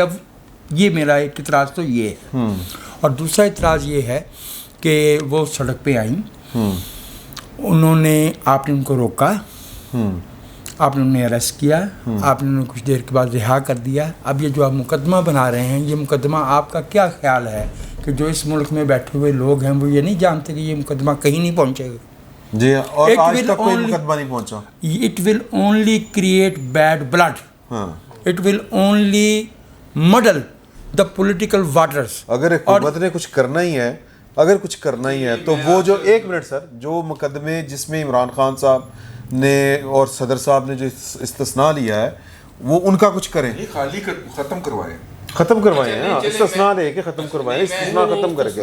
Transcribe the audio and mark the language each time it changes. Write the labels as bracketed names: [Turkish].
[Urdu] اب یہ میرا ایک اعتراض تو یہ ہے. اور دوسرا اعتراض یہ ہے کہ وہ سڑک پہ آئیں، انہوں نے، آپ نے ان کو روکا، آپ نے انہیں اریسٹ کیا، آپ نے انہیں کچھ دیر کے بعد رہا کر دیا. اب یہ جو آپ مقدمہ بنا رہے ہیں، یہ مقدمہ آپ کا کیا خیال ہے کہ جو اس ملک میں بیٹھے ہوئے لوگ ہیں وہ یہ نہیں جانتے کہ یہ مقدمہ کہیں نہیں پہنچے گا؟ جی، اور آج تک کوئی مقدمہ نہیں پہنچا. [English] It will only create bad blood. It will only muddle the political waters. [Urdu] اگر حکومت نے کچھ کرنا ہی ہے، اگر کچھ کرنا ہی ہے تو وہ جو، ایک منٹ سر، جو مقدمے جس میں عمران خان صاحب نے اور صدر صاحب نے جو استثناء لیا ہے وہ ان کا کچھ کریں، خالی ختم کروائیں، ختم کروائیں. استثناء لے کے ختم کروائیں، استثناء ختم کر کے.